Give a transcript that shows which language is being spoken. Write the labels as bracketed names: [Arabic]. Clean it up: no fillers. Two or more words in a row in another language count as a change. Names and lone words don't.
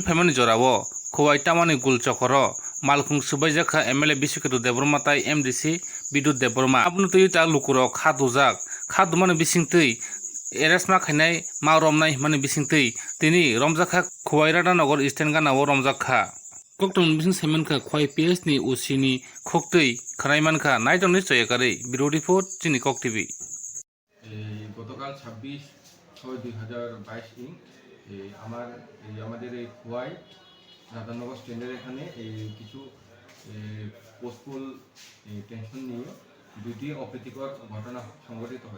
[Kok Borok] Family Jorao Khowai Tamani Gul Chokoro Malkhung Subainai MLA Brisuketu Debroma tai MDC Bidut Debroma abnu tui ta lukuro khadujak khadumani bisingtui eresma khainai ma romnai mani bisingtui tini Romjak Khowai Rada Nogor Eastern Ganao Romjak kha kokton bising semenkha Khai PS ni usini khoktui khanaimangkha naitong ni choyakari bureau report chini kok TV [Bangla] গতকাল 26/6/2022 আমাদের এই খোয়াই রাধানগর স্ট্যান্ডের এখানে কিছু [English] postpoll tension [Bangla] নিয়ে দুটি অপ্রীতিকর ঘটনা সংঘটিত হয়।